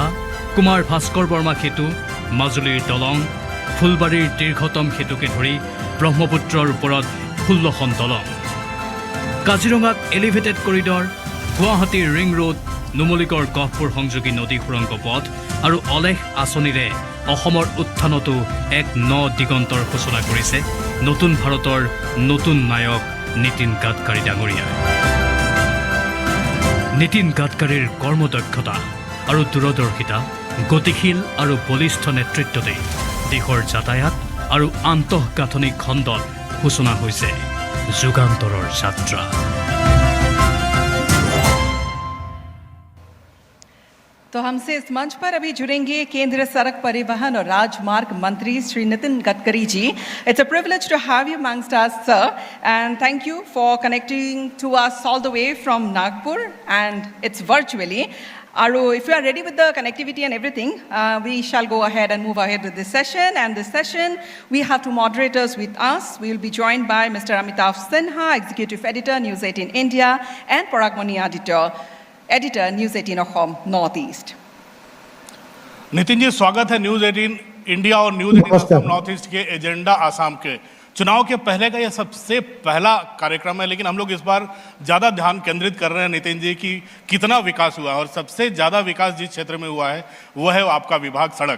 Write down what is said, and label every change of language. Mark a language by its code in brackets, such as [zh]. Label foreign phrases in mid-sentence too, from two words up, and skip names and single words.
[as] কুমাৰ ভাস্কৰ বৰ্মা সেতু মাজুলীৰ দলং ফুলবাৰীৰ দীৰ্ঘতম সেতুকে ধৰি ব্ৰহ্মপুত্ৰৰ ওপৰত 16খন দলং কাজিৰঙাত এলিভেটেড কৰিডৰ, গুৱাহাটীৰ ৰিং ৰোড, নুমলীগড় গহপুৰ সংযোগী নদী সুৰংগ পথ আৰু অলেখ আঁচনিৰে অসমৰ উত্থানতো এক ন দিগন্তৰ সূচনা কৰিছে নতুন ভাৰতৰ নতুন নায়ক নীতিন গাডকাৰী ডাঙৰীয়াই। নীতিন গাডকাৰীৰ কৰ্মদক্ষতা আৰু দূৰদৰ্শিতা, গতিশীল আৰু বলিষ্ঠ নেতৃত্বতে দেশৰ যাতায়াত আৰু আন্তঃগাঁথনি খণ্ডত সূচনা হৈছে যুগান্তৰৰ যাত্ৰা। [hi] तो हमसे इस मंच पर अभी जुड़ेंगे केंद्रीय सड़क परिवहन और राजमार्ग मंत्री श्री नितिन गडकरी जी। [en] It's a privilege to have you amongst us, sir, and thank you for connecting to us all the way from Nagpur, and it's virtually. Aru, if you are ready with the connectivity and everything, we shall go ahead and move ahead with this session. And this session, we have two moderators with us. We will be joined by Mr. Amitav Sinha, Executive Editor, News 18 India, and Parag Mani, Editor, News 18 Assam Northeast. [hi] नितिन जी, स्वागत है न्यूज 18 इंडिया और न्यूज 18 असम नॉर्थ ईस्ट के एजेंडा आसाम के चुनाव के पहले का यह सबसे पहला कार्यक्रम है, लेकिन हम लोग इस बार ज़्यादा ध्यान केंद्रित कर रहे हैं नितिन जी कि कितना विकास हुआ है, और सबसे ज़्यादा विकास जिस क्षेत्र में हुआ है वो है आपका विभाग सड़क।